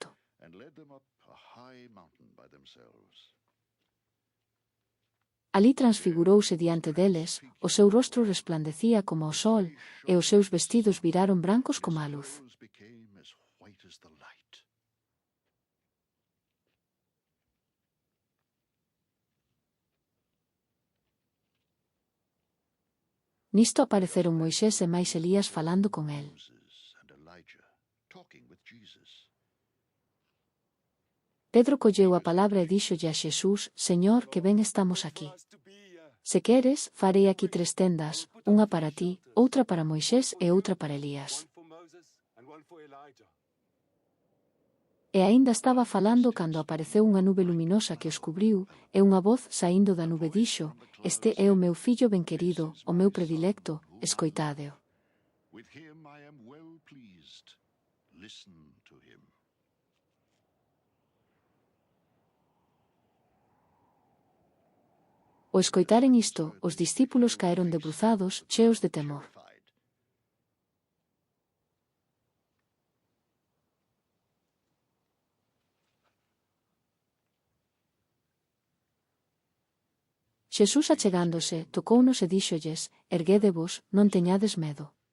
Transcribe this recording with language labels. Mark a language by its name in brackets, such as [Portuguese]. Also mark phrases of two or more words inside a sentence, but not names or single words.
[English] and led them up a high mountain by themselves. [Galician] Alí transfigurouse diante deles, o seu rostro resplandecía como o sol, e os seus vestidos viraron brancos como a luz. [English] Clothes became as white as the light. [Galician] Nisto apareceron Moisés e máis Elías falando con el. [English] Moses and Elijah talking with Jesus. [Galician] Pedro colleu a palabra e díxolle a Xesús: Señor, que ben estamos aquí. Se queres, farei aquí 3 tendas, unha para ti, outra para Moisés e outra para Elías. E aínda estaba falando cando apareceu unha nube luminosa que os cubriu, e unha voz saindo da nube dixo: Este é o meu fillo benquerido, o meu predilecto, escoitádeo. [English] With him I am well pleased. Listen to him. [Galician] Ao escoitaren isto, os discípulos caeron debruzados, cheos de temor. Xesús achegándose, tocounos e díxolles: Erguédevos, non teñades medo.